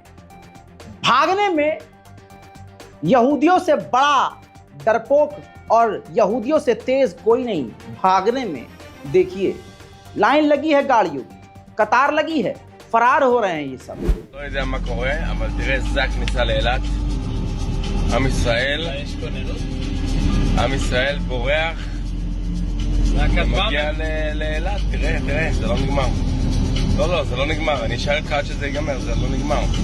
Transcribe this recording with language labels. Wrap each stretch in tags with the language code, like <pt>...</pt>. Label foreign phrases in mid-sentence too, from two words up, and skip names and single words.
<hi>भागने में यहूदियों से बड़ा डरपोक और यहूदियों से तेज कोई नहीं। भागने में देखिए लाइन लगी है, गाड़ियों की कतार लगी है, फरार हो रहे हैं ये सब।</hi> <he>לא יודע מה קורה, אבל תראה, זה הכניסה לאילת. עם ישראל בורח, מגיע לאילת, תראה, זה לא נגמר. לא, זה לא נגמר, אני אשאר איתך עד שזה ייגמר, זה לא נגמר.</he>